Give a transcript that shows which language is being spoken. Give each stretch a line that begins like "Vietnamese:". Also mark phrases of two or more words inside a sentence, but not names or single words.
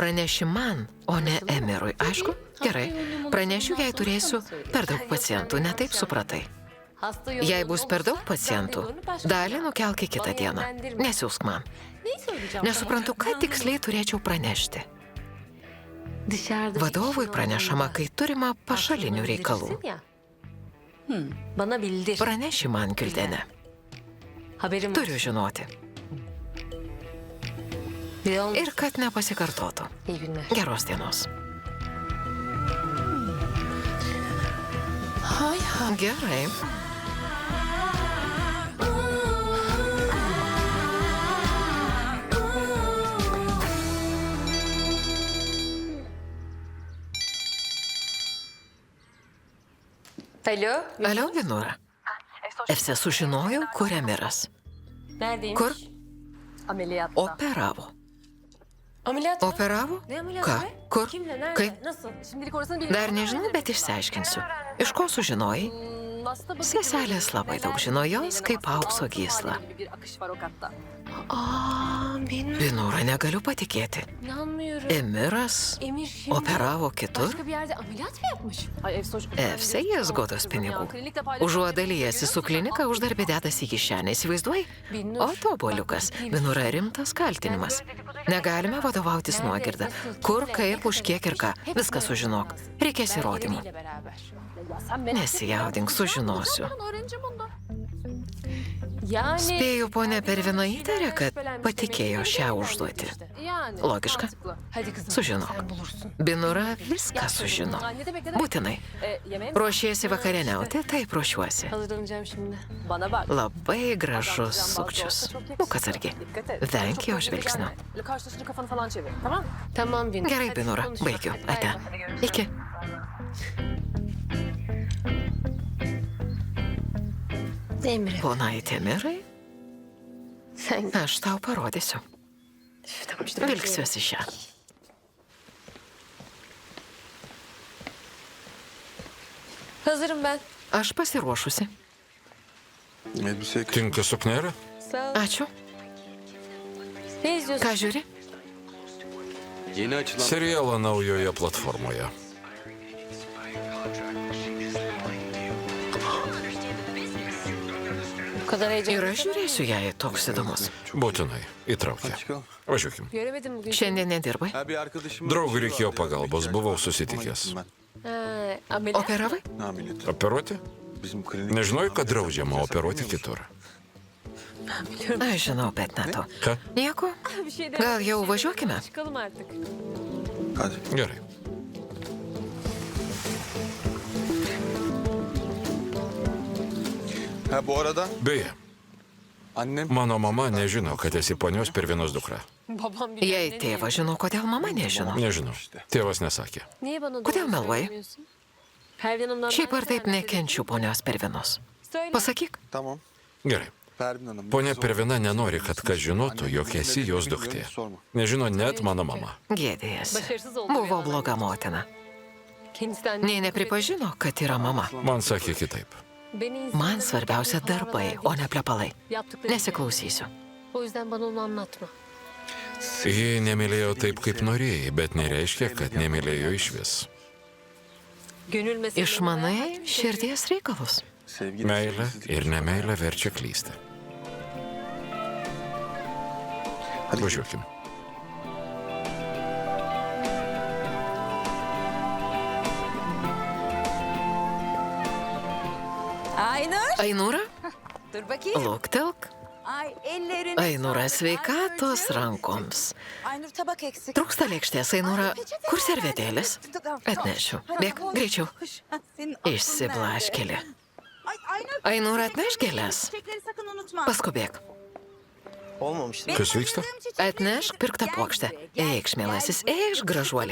Lithuanian: Praneši man, o ne Emirui, aišku? Gerai, pranešiu, jei turėsiu per daug pacientų, ne taip supratai.
Turkish: Hasta
Lithuanian: Jei bus per daug
Turkish: yoğunluğunu
Lithuanian: pacientų, dalį nukelk į kitą dieną. Nesiūsk man.
Turkish: Neyi söyleyeceğim?
Lithuanian: Nesuprantu, ką tiksliai turėčiau pranešti.
Turkish: Dışarıda
Lithuanian: Vadovui pranešama, kai turima pašalinių reikalų.
Turkish: Bana bildir.
Lithuanian: Praneši man, Gildenė.
Turkish: Haberim var.
Lithuanian: Turiu žinoti.
Turkish: Bir de olmaz.
Lithuanian: Ir kad nepasikartotų.
Turkish: İyi günler.
Lithuanian: Geros dienos. Gerai.
Turkish: Alo.
Lithuanian: Alio, Vinura. Efse sužinojau, kur Emiras.
Turkish: Neredeymiş?
Lithuanian: Kur?
Turkish: Ameliyatta.
Lithuanian: Operavo.
Turkish: Ameliyat mı?
Lithuanian: Operavo?
Turkish: Ne ameliyatı
Lithuanian: Ką?
Turkish: be?
Lithuanian: Kur?
Turkish: Kimle? Nerede?
Lithuanian: Kaip?
Turkish: Nasıl? Şimdilik orasını bilmiyorum.
Lithuanian: Dar nežinau, bet išsiaiškinsiu. Iš ko sužinojai?
Turkish: Aslında
Lithuanian: Seselės labai daug žino jos kaip aukso gysla.
Turkish: bir akış var o katta. Aa, benim
Lithuanian: Vinura, negaliu patikėti.
Turkish: inanmıyorum.
Lithuanian: Emiras
Turkish: Emir şimdi
Lithuanian: operavo kitur?
Turkish: başka bir yerde ameliyat mı yapmış? Ay Efsoş.
Lithuanian: Efse jis godos pinigų. Užuot dalyjęsi su klinika, uždarbį dedasi į kišenę, įsivaizduoji? O toboliukas, Vinura rimtas kaltinimas. Negalime vadovautis nuogirdą. Kur, kaip, už kiek ir ką. Viską sužinok. Reikės įrodymų. Nesijaudink, sužinosiu.
Turkish: Yani...
Lithuanian: Spėju, ponia Pervina įtarė, kad patikėjo šią užduotį.
Turkish: Yani,
Lithuanian: Logiška.
Turkish: mantıklı. Hadi kızım.
Lithuanian: Sužinok.
Turkish: Sen bulursun.
Lithuanian: Binura viską sužino.
Turkish: Ne demek ne demek?
Lithuanian: Būtinai.
Turkish: Yemeğe mi?
Lithuanian: Ruošiesi vakarieniauti, taip ruošiuosi.
Turkish: Hazırlanacağım şimdi. Bana bak.
Lithuanian: Labai gražus sukčius. Būk atsargi. Venk jo žvilgsnio.
Turkish: Karşılaşınca kafanı falan çevir. Tamam? Tamam Bin.
Lithuanian: Gerai, Binura, baigiu. Ate. Iki.
Turkish: Emre.
Lithuanian: Ponaitė Mirai,
Turkish: Sen...
Lithuanian: aš tau parodysiu.
Turkish: Tamam işte.
Lithuanian: Vilksiuosi šią.
Turkish: Hazırım ben.
Lithuanian: Aš pasiruošusi.
Turkish: Elbise
Lithuanian: Tinka suknelė?
Turkish: Sağ ol.
Lithuanian: Ačiū.
Turkish: Ne izliyorsun?
Lithuanian: Ką žiūri?
Turkish: yeni açılan
Lithuanian: Serialą naujoje platformoje.
Turkish: Bu kadar heyecan.
Lithuanian: Ir aš žiūrėsiu, jei toks įdomus. Būtinai. Įtraukė.
Turkish: Çıkalım.
Lithuanian: Važiuokim.
Turkish: Göremedim bugün.
Lithuanian: Šiandien nedirbai?
Turkish: Ha, bir arkadaşım
Lithuanian: Draugui reikėjo pagalbos, buvau susitikęs.
Turkish: Ha, ameliyat.
Lithuanian: Operavai?
Turkish: Ne ameliyatı?
Lithuanian: Operuoti?
Turkish: Bizim klinik...
Lithuanian: Nežinojai, kad draudžiama operuoti kitur. Aš žinau, bet ne to. Ką? Nieko?
Turkish: Bir şey de-
Lithuanian: Gal jau važiuokime?
Turkish: Çıkalım artık. Hadi.
Lithuanian: Gerai.
Turkish: Ha bu arada
Lithuanian: Beje,
Turkish: annem
Lithuanian: mano mama nežino, kad esi ponios Pervinos dukra.
Turkish: Babam bir
Lithuanian: Jei tėvas žino, kodėl mama nežino. Nežinau. Tėvas nesakė.
Turkish: Niye bana
Lithuanian: Kodėl
Turkish: doğru
Lithuanian: meluoji?
Turkish: söylemiyorsun? Pervin Hanım'dan
Lithuanian: Šiaip
Turkish: ben
Lithuanian: ar taip
Turkish: selam
Lithuanian: nekenčiu ponios Pervinos.
Turkish: Söyle.
Lithuanian: Pasakyk,
Turkish: tamam.
Lithuanian: Gerai.
Turkish: Pervin Hanım.
Lithuanian: Ponia Pervina nenori, kad kas žinotų, jog esi jos duktė. Nežino net mano mama. gėdėjasi.
Turkish: Başarısız oldu.
Lithuanian: Buvo
Turkish: bir
Lithuanian: bloga
Turkish: yana.
Lithuanian: motina.
Turkish: Kendisinden
Lithuanian: Nei nepripažino, kad yra mama. Man sakė kitaip.
Turkish: Beni insanların
Lithuanian: Man svarbiausia darbai, o ne plepalai.
Turkish: yaptıkları.
Lithuanian: Nesiklausysiu.
Turkish: O yüzden bana onu anlatma.
Lithuanian: Ji nemylėjo taip, kaip norėjai, bet nereiškia, kad nemylėjo iš vis. Išmanai širdies reikalus.
Turkish: Sevgi
Lithuanian: Meilė
Turkish: sevgisizlik.
Lithuanian: ir nemeilė verčia klysti. Važiuokim.
Turkish: Aynur.
Lithuanian: Ainūra,
Turkish: Dur bakayım.
Lithuanian: luktelk.
Turkish: Ay ellerin.
Lithuanian: Ainūra, sveikatos rankoms.
Turkish: Aynur tabak eksik.
Lithuanian: Trūksta lėkštės, Ainūra. Kur servetėlis? Atnešiu. Bėk, greičiau. Išsiblaškeli. Ainūra, atneš gėlės.
Turkish: Çiçekleri sakın unutma.
Lithuanian: Paskubėk.
Turkish: Olmamıştı.
Lithuanian: Kas vyksta? Atnešk pirktą puokštę. Eikš, mielasis, eikš, gražuolė.